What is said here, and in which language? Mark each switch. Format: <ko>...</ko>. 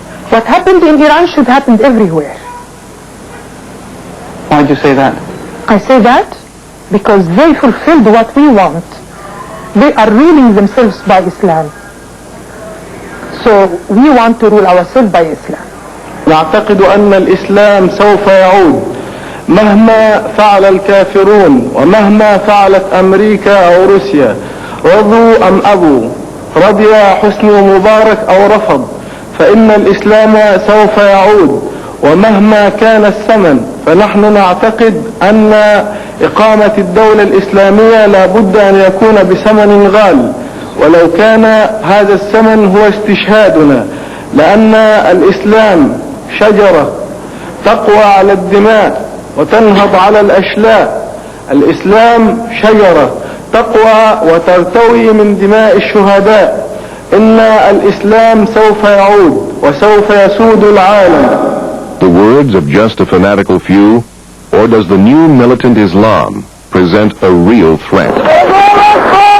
<en>What happened in Iran should happen everywhere. Why do you say that? I say that because they fulfilled what we want. They are ruling themselves by Islam. So we want to rule ourselves by Islam.</en> <ar>نعتقد أن الإسلام سوف يعود مهما فعل الكافرون ومهما فعلت أمريكا أو روسيا، رضوا أم أبوا، رضي حسني مبارك أو رفض، فإن الإسلام سوف يعود ومهما كان الثمن. فنحن نعتقد أن إقامة الدولة الإسلامية لا بد أن يكون بثمن غال، ولو كان هذا الثمن هو استشهادنا، لأن الإسلام شجرة تقوى على الدماء وتنهض على الأشلاء. الإسلام شجرة تقوى وترتوي من دماء الشهداء. إن الإسلام سوف يعود وسوف يسود العالم.</ar> <en>The words of just a fanatical few, or does the new militant Islam present a real threat?</en>